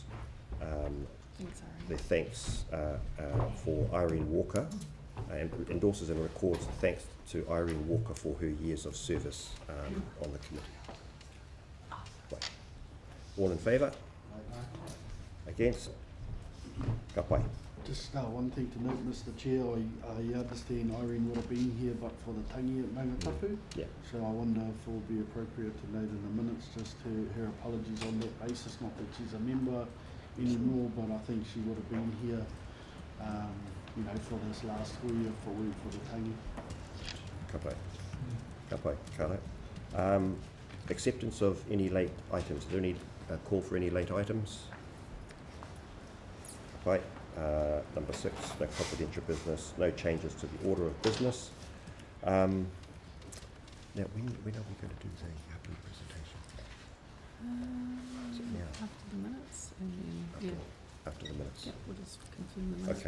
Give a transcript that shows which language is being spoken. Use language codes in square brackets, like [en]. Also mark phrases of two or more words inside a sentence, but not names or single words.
[en] Thanks, Ari. the thanks for Irene Walker, and endorses and records thanks to Irene Walker for her years of service on the committee. Right. All in favour? Against? [mi] Ka pai. [en] Just one thing to note, Mr. Chair, I understand Irene would have been here but for the tangi at Tangata. Yeah. So I wonder if it would be appropriate to note in the minutes just her apologies on that basis, not that she's a member anymore, but I think she would have been here, you know, for this last school year for the tangi. [mi] Ka pai. Ka pai. Kāna. [en] Acceptance of any late items. Is there any call for any late items? [mi] Ka pai. [en] Number 6, no confidential business, no changes to the order of business. Now, when are we going to do the presentation? Is it now? After the minutes, and then, yeah, After the minutes? yeah, we'll just confirm the minutes,